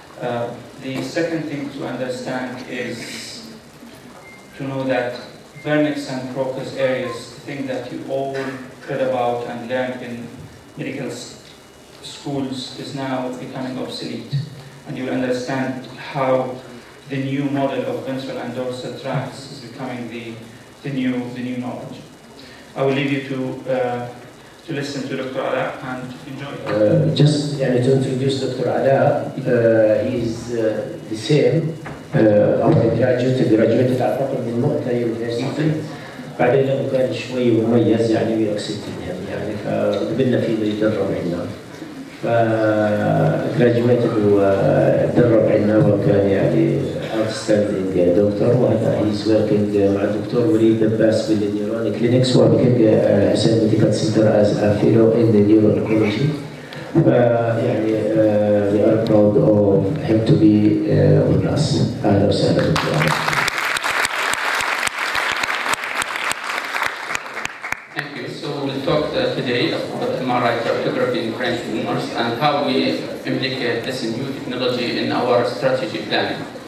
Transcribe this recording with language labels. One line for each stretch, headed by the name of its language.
English: The second thing to understand is to know that Vernix and Broca's areas, the thing that you all read about and learned in medical schools is now becoming obsolete, and you will understand how the new model of ventral and dorsal tracts is becoming the new knowledge. I will leave you to listen to Dr. Ala and enjoy. Just to introduce Dr. Ala, he is the same our graduated
Arabic: أعتقد من مؤتمر
English: University.
Arabic: بعدين لما كان شوي مميز
English: we accepted him
Arabic: فقبلنا فيه يتدرب عندنا. فgraduated وتدرب عندنا وكان outstanding دكتور، وهذا
English: he's working
Arabic: مع الدكتور وليد دباس بالنيورون كلينكس وبكينج حسين ميديكال سنتر
English: as a fellow in the neuro-oncology. we are proud of him to be with us.
Arabic: أهلا وسهلا دكتور.
English: Talk today about MRI tractography in brain tumors and how we implicate this new technology in our strategy planning.